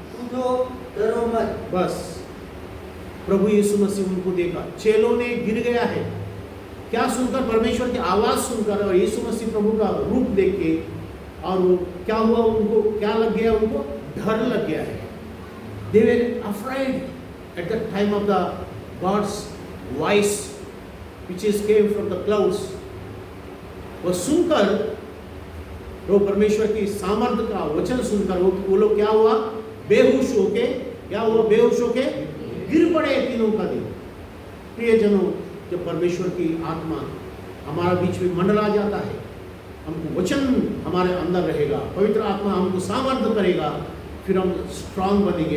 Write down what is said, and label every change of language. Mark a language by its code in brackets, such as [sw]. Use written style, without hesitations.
[hi] उठो, डरो मत। बस प्रभु यीशु मसीह उनको देखा, चेलों ने गिर गया है। क्या सुनकर, परमेश्वर की आवाज सुनकर और यीशु मसीह प्रभु का रूप देख के, और वो क्या हुआ, उनको क्या लग गया, उनको डर लग गया है। [en] They were afraid at the time of the God's voice which is came from the clouds। [hi] वो सुनकर, वो परमेश्वर की सामर्थ्य का वचन सुनकर वो लोग क्या हुआ, बेहोश होके, क्या हुआ, बेहोश होके गिर पड़े तीनों का दिन। प्रियजनों, जब परमेश्वर की आत्मा हमारा बीच में मंडरा जाता है, हमको वचन हमारे अंदर रहेगा, पवित्र आत्मा हमको सामर्थ्य करेगा, फिर हम स्ट्रांग बनेंगे।